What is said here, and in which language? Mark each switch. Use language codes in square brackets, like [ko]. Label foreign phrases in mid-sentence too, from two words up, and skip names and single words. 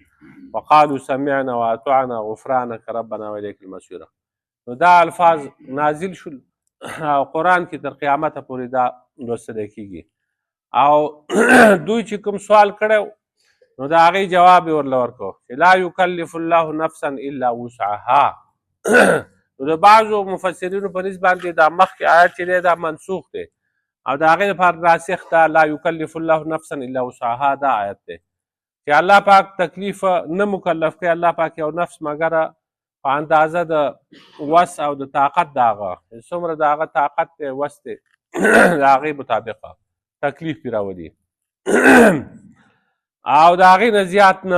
[ar] وقالو سمعنا واطعنا غفرانک ربنا والیک المصیر. [ps] نو دا الفاظ نازل شول او قرآن کې تر قیامته پورې دا لوستلی کېږي. او دوی چې کوم سوال کړی نو د هغې جواب یې ورله ورکړو چې [ar] لا یکلف الله نفسا الا وسعها. [ps] نو د بعضو مفسرینو په نسبت باندې دا مخکې آیت چې دی دا منسوخ دی او د هغې لپاره ناسخ دا [ar] لا یکلف الله نفسا الا وسعها [ps] دا آیت دی چې الله پاک تکلیف نه مکلف کوي الله پاک یو نفس مګر په اندازه د وس او د طاقت د هغه څومره د هغه طاقت دی وس دی د هغې مطابقه تکلیف پرې راولي او د هغې نه زیات نه.